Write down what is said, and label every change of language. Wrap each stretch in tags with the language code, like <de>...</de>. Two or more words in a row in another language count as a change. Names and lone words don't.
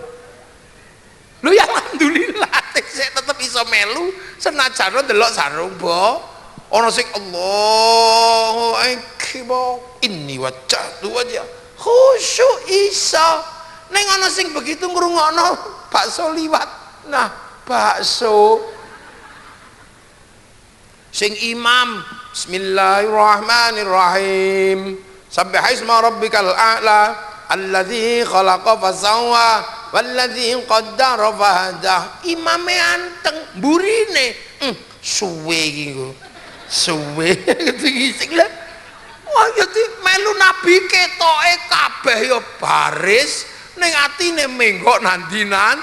<jv>Lho ya alhamdulillah sik tetep iso melu senajan ndelok sarung ana sing</jv> <ar>الله أكبر إني وجهت وجه</ar> <jv>khusyuk iso. Ning ana sing begitu ngrungokno bakso liwat.</jv> <ar>Nah,</ar> <jv>bakso sing imam</jv> <ar>بسم الله الرحمن الرحيم سبح اسم ربك الأعلى الذي خلق فسوى والذي قدر فهدى.</ar> <jv>Imame anteng mburine suwe iki kok suwe sing lha wah jadi melu Nabi ketoke kabeh ya baris ning atine menggok nandinan.</jv>